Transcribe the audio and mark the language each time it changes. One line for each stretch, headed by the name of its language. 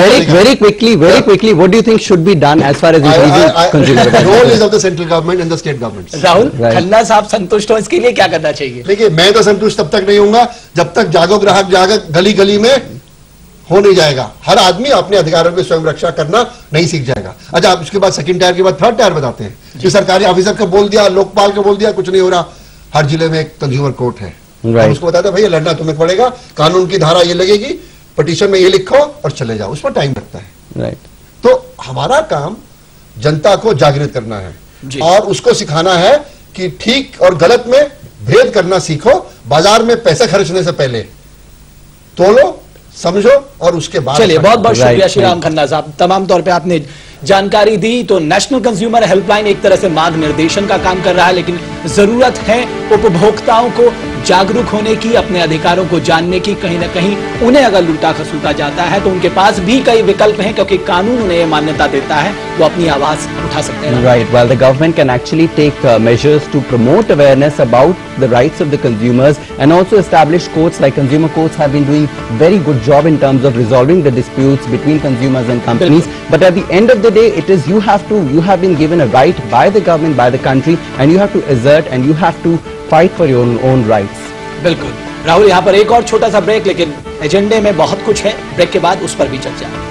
English: very quickly, what do you think should be done as far as increasing consumer awareness? Role is of the central government and the state governments.
Hindi: Rahul, Khanna साहब संतुष्ट हो, इसके लिए क्या करना चाहिए? देखिए, मैं तो संतुष्ट तब तक नहीं होऊंगा जब तक जागो ग्राहक जागो गली गली में हो नहीं जाएगा. हर आदमी अपने अधिकारों की स्वयं रक्षा करना नहीं सीख जाएगा. अच्छा, उसके बाद सेकंड टायर के बाद थर्ड टायर बताते हैं कि सरकारी ऑफिसर को बोल दिया, लोकपाल को बोल दिया, कुछ नहीं हो रहा. हर जिले में एक कंज्यूमर कोर्ट है, उसको बताते हैं भैया लड़ना तुम्हें पड़ेगा, कानून की धारा ये लगेगी, पिटीशन में ये लिखो और चले जाओ. उसमें टाइम लगता है.
English: Right.
Hindi: तो हमारा काम जनता को जागृत करना है और उसको सिखाना है कि ठीक और गलत में भेद करना सीखो. बाजार में पैसा खर्चने से पहले तोलो, समझो और उसके बाद. चलिए, बहुत बहुत शुक्रिया श्री राम खन्ना साहब, तमाम तौर पे आपने जानकारी दी. तो नेशनल कंज्यूमर हेल्पलाइन एक तरह से मार्ग निर्देशन का काम कर रहा है, लेकिन जरूरत है उपभोक्ताओं को जागरूक होने की, अपने अधिकारों को जानने की. कहीं ना कहीं उन्हें अगर लूटा खसूटा जाता है तो उनके पास भी कई विकल्प हैं, क्योंकि कानून उन्हें मान्यता देता है, वो अपनी आवाज उठा सकते हैं.
English: Right. While the government can actually take measures to promote awareness about the rights of the consumers and also establish courts like consumer courts have been doing very good job in terms of resolving the disputes between consumers and companies. But at the end of the day, it is you have been given a right by the government, by the country, and you have to assert and you have to fight for your own rights.
Hindi: बिल्कुल राहुल, यहाँ पर एक और छोटा सा break, लेकिन एजेंडे में बहुत कुछ है. ब्रेक के बाद उस पर भी चर्चा.